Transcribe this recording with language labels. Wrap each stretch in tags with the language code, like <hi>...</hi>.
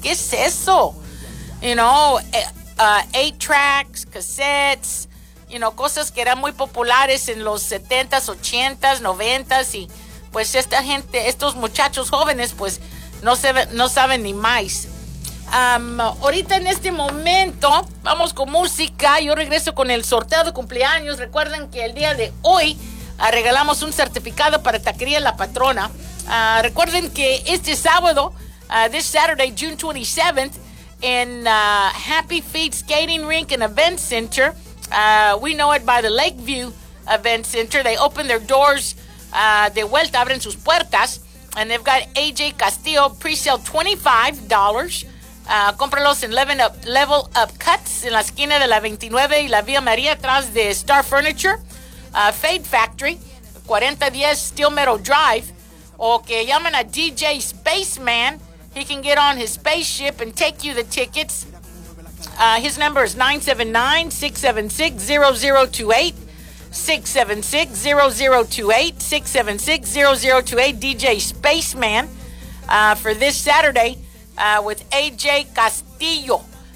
<es>¿Qué es eso?</es> <en>You know, 8-tracks, cassettes, you know,</en> <es>cosas que eran muy populares en los 70s, 80s, 90s, y pues esta gente, estos muchachos jóvenes, pues, no saben ni más. Ahorita en este momento, vamos con música, yo regreso con el sorteo de cumpleaños. Recuerden que el día de hoy regalamos un certificado para Taquería La Patrona. Recuerden que este sábado,</es> <en>this Saturday, June 27th, in Happy Feet Skating Rink and Event Center, we know it by the Lakeview Event Center, they open their doors</en> <es>de vuelta, abren sus puertas,</es> <en>and they've got AJ Castillo, pre-sale $25.</en> <es>Cómpralos en Level Up Cuts, en la esquina de la 29 y la Vía María, atrás de Star Furniture.</es> <en>Fade Factory, 4010 Steel Meadow Drive,</en> <es>o que llamen a</es> <en>DJ Spaceman, he can get on his spaceship and take you the tickets. His number is 979-676-0028, 676-0028, 676-0028, DJ Spaceman, for this Saturday with AJ Castillo.</en>